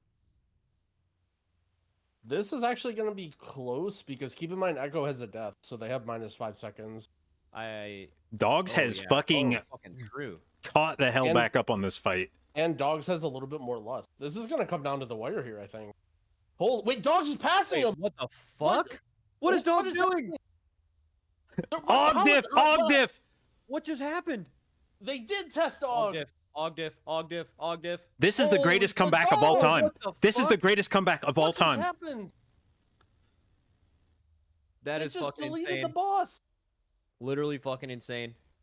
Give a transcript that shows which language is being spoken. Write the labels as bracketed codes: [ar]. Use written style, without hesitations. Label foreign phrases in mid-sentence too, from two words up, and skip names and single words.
[en] This is actually going to be close because keep in mind Echo has a death, so they have -5 seconds. Dogs Oh, has yeah. fucking Oh, fucking true. caught the hell And- back up on this fight. And Dogs has a little bit more lust. This is going to come down to the wire here, I think. Wait, Dogs is passing him! What the fuck? What is Dog doing? Og diff! Og diff! What just happened? They did test Og Og! diff, Og diff, Og diff, Og diff. This is the Holy greatest fuck, comeback of all oh, time. what the This is the fuck? greatest comeback of all What just time. happened? That They is just fucking deleted insane. the boss. Literally fucking insane.